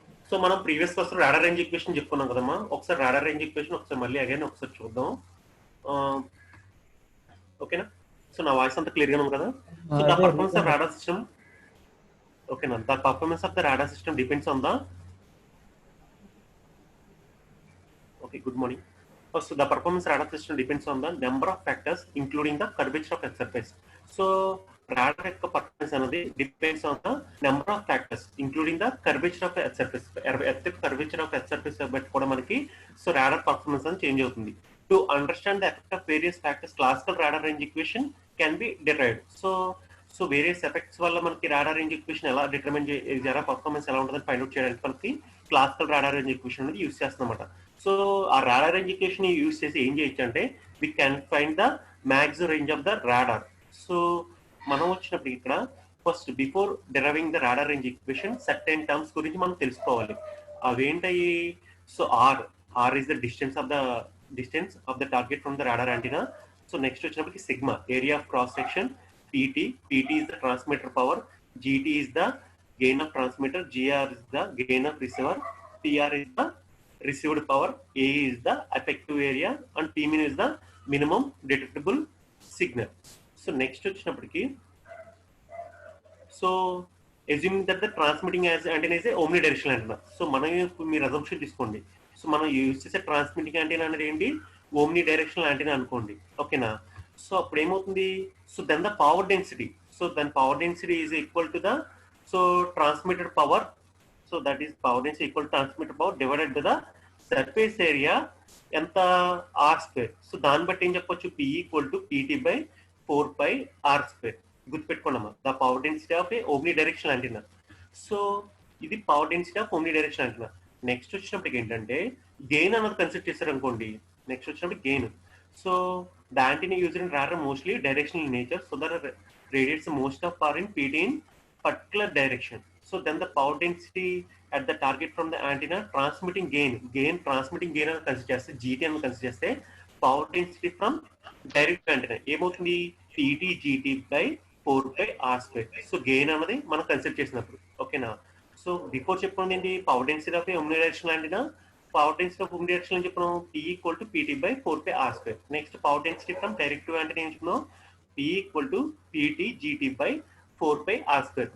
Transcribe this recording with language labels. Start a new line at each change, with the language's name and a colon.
Telugu: So మనం previous class radar range equation చెప్పుకున్నాం కదమ్మా. ఒకసారి రాడార్ రేంజ్ ఈక్వేషన్ ఒకసారి మళ్ళీ అగైన్ ఒకసారి చూద్దాం. ఓకేనా? సో నా వాయిస్ అంతా క్లియర్ గా ఉంది కదా?
English: So the performance of radar system, ఓకేనా, the performance of the radar system depends on the, okay, good morning. So the performance radar system depends on the number of factors including the curvature of Earth surface. So radar యొక్క performance అనేది depends on the number of factors including the curvature of Earth surface. Earth curvature of Earth surface బట్టి కూడా మనకి so radar performance అనేది change అవుతుంది. To understand the effect of various factors, classical radar range equation can be derived.
Telugu: So various effects వల్ల మనకి radar range equation ఎలా determine జరా performance ఎలా ఉంటుందని ఫైండ్ అవుట్ చేయడానికి మనకి క్లాసికల్ రాడార్ రేంజ్ ఈక్వేషన్ అనేది యూస్ చేస్తామన్నమాట. సో ఆ రాడార్ రేంజ్ ఈక్వేషన్ యూస్ చేసి ఏం చేయొచ్చు అంటే
English: We can find the max range of the radar.
Telugu: So మనం వచ్చినప్పుడు ఇక్కడ first
English: Before deriving the radar range equation certain terms గురించి మనం తెలుసుకోవాలి. అవేంటయి? So R is the distance of the distance of the target from the radar antenna. So next వచ్చినప్పటికి sigma, area of cross section. PT is the transmitter power, GT is the gain of transmitter, GR is the gain of receiver, PR is the received power, A is the effective area, and Pmin is the minimum detectable signal. So next వచ్చినప్పటికి, so assuming that the transmitting as antenna is a omnidirectional antenna.
Telugu: So మనం మీరు assumption తీసుకోండి. So మనం use చేసే transmitting antenna అనేది ఏంటి, omni directional antenna అనుకోండి, ఓకేనా. సో అప్పుడు ఏమవుతుంది,
English: So then the power density, so then power density is equal to the so transmitted power, so that is power density equal to transmitted power divided by the surface area ఎంత R square.
Telugu: So దాన్ని బట్టి ఏం చెప్పొచ్చు, P equal to PT by 4πr square.
English: గుర్తుపెట్టుకున్నామా, the power density of a omni directional antenna. So ఇది power density of omni directional antenna.
Telugu: Next వచ్చినప్పటికి ఏంటంటే gain అన్నది consider చేశారు అనుకోండి. నెక్స్ట్ వచ్చినప్పుడు gain.
English: So the antenna used in radar mostly directional in nature, so that radiates most of power in PT in particular direction. So then the power density at the target from the antenna transmitting transmitting gain అని consider చేస్తే, GT అని consider చేస్తే, power density from direct antenna ఏమవుతుంది, PT GT by 4πr square.
Telugu: So gain అన్నది మనం consider చేసినప్పుడు, ఓకేనా. So before చెప్పుకున్నది ఏంటి,
English: power density of omnidirectional antenna,
Telugu: power density of omnidirectional అని చెప్పినాం, P equal to PT by 4πr square.
English: Next power density from direct antenna ఏం చెప్తున్నాం, P equal to PT GT by 4πr square.